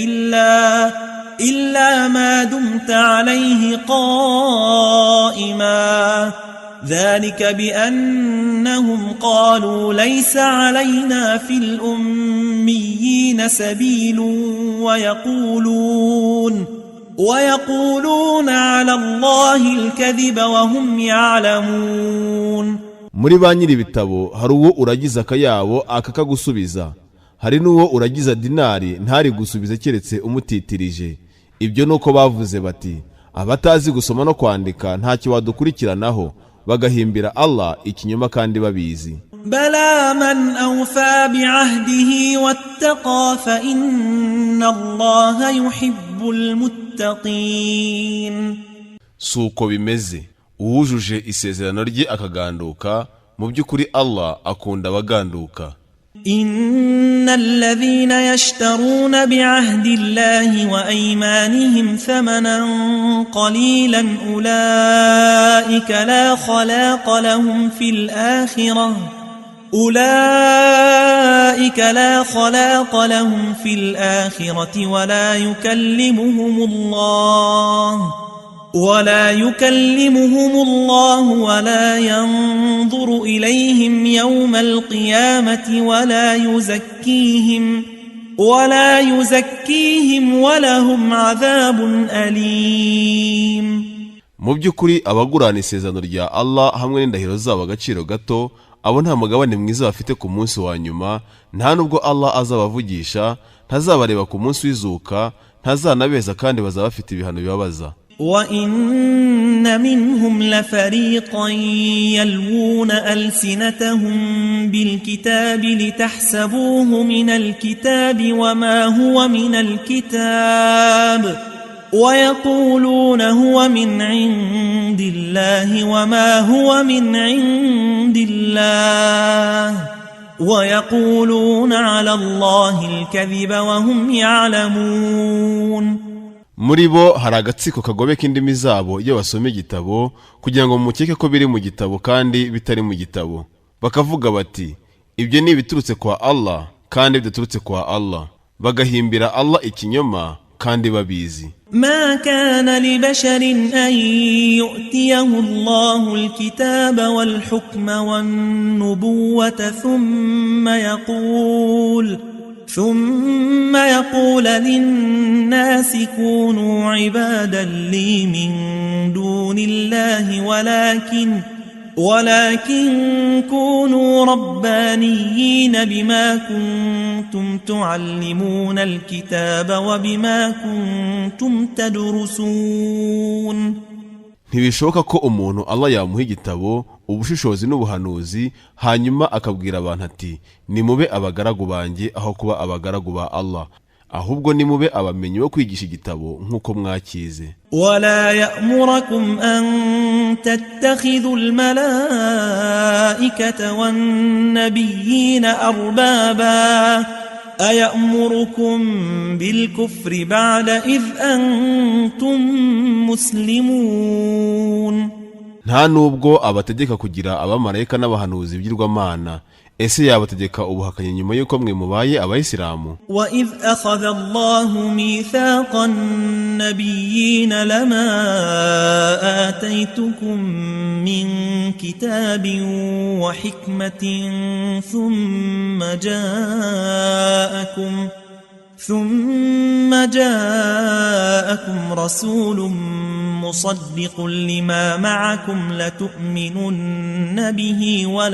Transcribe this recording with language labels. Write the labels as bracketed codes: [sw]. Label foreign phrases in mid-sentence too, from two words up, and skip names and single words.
[ar] إلا ما دمت عليه قائما ذلك بأنهم قالوا ليس علينا في الأميين سبيل ويقولون على الله الكذب وهم يعلمون. [rw] muri ba nyiri ibitabo hari uwo uragiza akayabo akakagusubiza, hari n'uwo uragiza dinari ntari gusubiza keretse umutitirije. Ibyo nuko bavuze bati abatazi gusoma no kwandika ntacyo wadukurikiranaho, bagahimbira Allah ikinyoma kandi babizi. [ar] بلى من أوفى بعهده واتقى فإن الله يحب المتقين. [rw] Suko bimeze, uwujuje isezerano rye akaganduka, mu by'ukuri Allah akunda abaganduka. [ar] إن الذين يشترون بعهد الله وأيمانهم ثمنا قليلا أولئك لا خلاق لهم في الآخرة ولا يكلمهم الله ولا ينظر إليهم يوم القيامة ولا يزكيهم ولهم عذاب أليم. [rw] Mu by'ukuri abagurana isezerano rya Allah hamwe n'indahiro zabo agaciro gato, abo nta mugabane mwiza bafite ku munsi wa nyuma, nta nubwo Allah azabavugisha, ntazabareba ku munsi w'izuka, ntazanabeza kandi bazaba bafite ibihano bibabaza. [ar] وَإِنَّ مِنْهُمْ لَفَرِيقًا يَلْوُونَ أَلْسِنَتَهُمْ بِالْكِتَابِ لِتَحْسَبُوهُ مِنَ الْكِتَابِ وَمَا هُوَ مِنَ الْكِتَابِ وَيَقُولُونَ هُوَ مِنْ عِنْدِ اللَّهِ وَمَا هُوَ مِنْ عِنْدِ اللَّهِ وَيَقُولُونَ عَلَى اللَّهِ الْكَذِبَ وَهُمْ يَعْلَمُونَ. [rw] Muri bo hari agatsiko kagobeka indimi zabo iyo basoma igitabo kugira ngo mukeke ko biri mu gitabo kandi bitari mu gitabo, bakavuga bati ibyo ni ibiturutse kwa Allah kandi bidaturutse kwa Allah, bagahimbira Allah ikinyoma kandi babizi. [ar] ما كان لبشر أن يؤتيه الله الكتاب والحكم والنبوة ثم يقول للناس كونوا عبادا لي من دون الله ولكن كونوا ربانيين بما كنتم تعلمون الكتاب وبما كنتم تدرسون. [rw] Ntibishoboka ko umuntu Allah yamuha igitabo, ubushishozi n'ubuhanuzi, hanyuma akabwira abantu ati nimube abagaragu banjye aho kuba abagaragu ba Allah, ahubwo nimube abamenyi bo kwigisha igitabo nk'uko mwakize. [ar] ولا يأمركم أن تتخذوا الملائكة والنبيين أربابا أيأمركم بالكفر بعد إذ أنتم مسلمون. [rw] Nta nubwo abategeka kugira abamarayika n'abahanuzi by'irwamana, ese yabategeka ubuhakanyi nyuma yuko mwe mubaye abayisilamu. [ar] وَإِذْ أَخَذَ اللَّهُ مِيثَاقَ النَّبِيِّينَ لَمَا آتَيْتُكُم مِّن كِتَابٍ وَحِكْمَةٍ ثُمَّ جاءكم رسول مصدق لما معكم لتؤمنن به